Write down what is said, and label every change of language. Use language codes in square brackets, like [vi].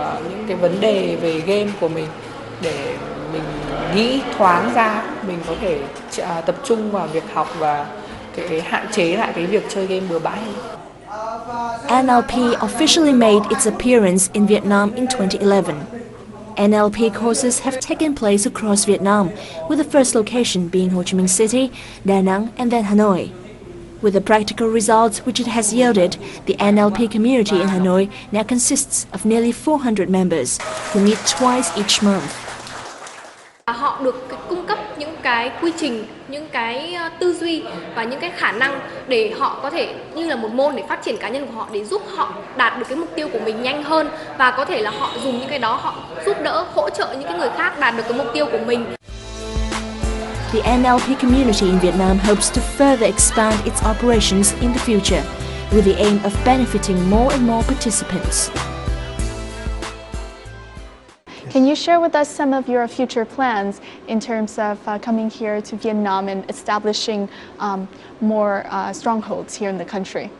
[vi] những cái vấn đề về game của mình, để mình nghĩ thoáng ra, mình có thể tập trung vào việc học và cái hạn chế lại cái việc chơi game bừa bãi. [en] NLP officially made its appearance in Vietnam in 2011. NLP courses have taken place across Vietnam, with the first location being Ho Chi Minh City, Da Nang, and then Hanoi. With the practical results which it has yielded, the NLP community in Hanoi now consists of nearly 400 members who meet twice each month. [vi] Họ được cung cấp những cái quy trình, những cái tư duy và những cái khả năng để họ có thể như là một môn để phát triển cá nhân của họ, để giúp họ đạt được cái mục tiêu của mình nhanh hơn, và có thể là họ dùng những cái đó họ giúp đỡ, hỗ trợ những cái người khác đạt được cái mục tiêu của mình. [en] The NLP community in Vietnam hopes to further expand its operations in the future, with the aim of benefiting more and more participants. Can you share with us some of your future plans in terms of coming here to Vietnam and establishing more strongholds here in the country?